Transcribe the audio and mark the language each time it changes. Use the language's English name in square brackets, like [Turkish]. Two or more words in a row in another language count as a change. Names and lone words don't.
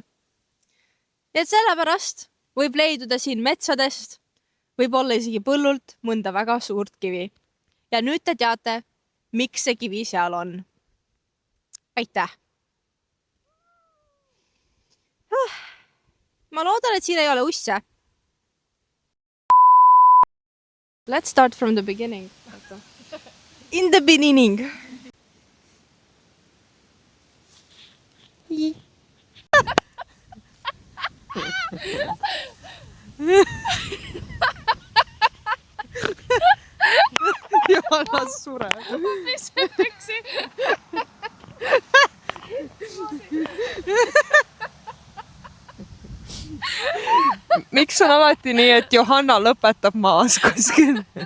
[Estonian] Nii et sellepärast võib leiduda siin metsadest, võib olla isegi põllult mõnda väga suurt kivi. Ja nüüd te teate, miks see kivi seal on. Aitäh! Ma loodan, et siin ei ole usse. [English] Let's start from the beginning. In the beginning. [Estonian] Johanna sureb. Miks on alati nii, et Johanna lõpetab maas kuskil?